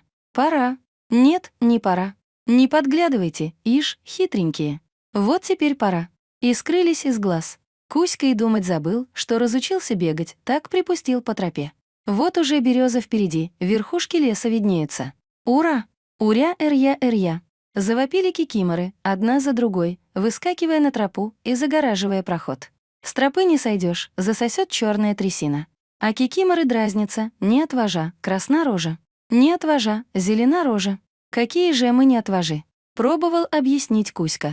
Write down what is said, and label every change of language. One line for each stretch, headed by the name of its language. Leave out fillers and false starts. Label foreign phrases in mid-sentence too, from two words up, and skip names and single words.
Russian: «Пора! Нет, не пора! Не подглядывайте, ишь, хитренькие. Вот теперь пора». И скрылись из глаз. Кузька и думать забыл, что разучился бегать, так припустил по тропе. Вот уже береза впереди, верхушки леса виднеются. «Ура! Уря, эрья, эрья!» Завопили кикиморы, одна за другой, выскакивая на тропу и загораживая проход. С тропы не сойдешь, засосет черная трясина. А кикиморы дразнятся, не отважа, красна рожа. Не отважа, зелена рожа. «Какие же мы не отважи?» — пробовал объяснить Кузька.